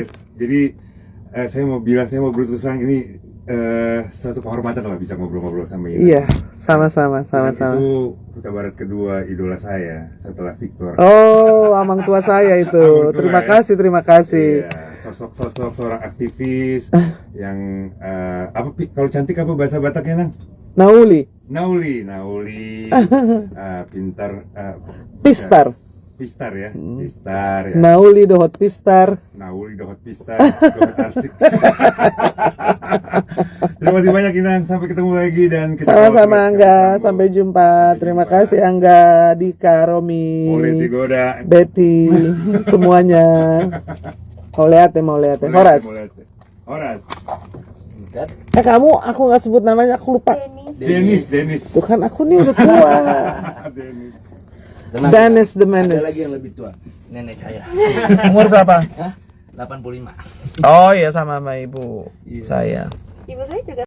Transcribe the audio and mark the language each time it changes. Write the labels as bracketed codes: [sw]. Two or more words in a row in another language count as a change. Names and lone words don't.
[id] Jadi saya mau berterus terang ini suatu kehormatan lah bisa ngobrol-ngobrol sama Inan. Iya, sama-sama. Itu Huta Barat kedua idola saya setelah Victor. Oh, [bbc] amang tua [id] saya itu. Terima kasih. Iya, sosok seorang aktivis yang apa kalau cantik apa bahasa Bataknya, Nang? Nauli. Pintar. Pistar ya. [bbc] Nauli dohot pistar. Dohot arsik. [id] Terima kasih banyak Inang, sampai ketemu lagi dan sama-sama Angga, sampai jumpa. Terima kasih Angga, Dika, Romi, Betty, semuanya. [bbc] Oleate. Horas. [id] Kamu aku nggak sebut namanya, aku lupa. Dennis. Tuh kan aku nih udah tua. Dennis the Menace. Ada lagi yang lebih tua, nenek saya. Umur berapa? 85. Oh iya, sama ibu saya. Ibu saya juga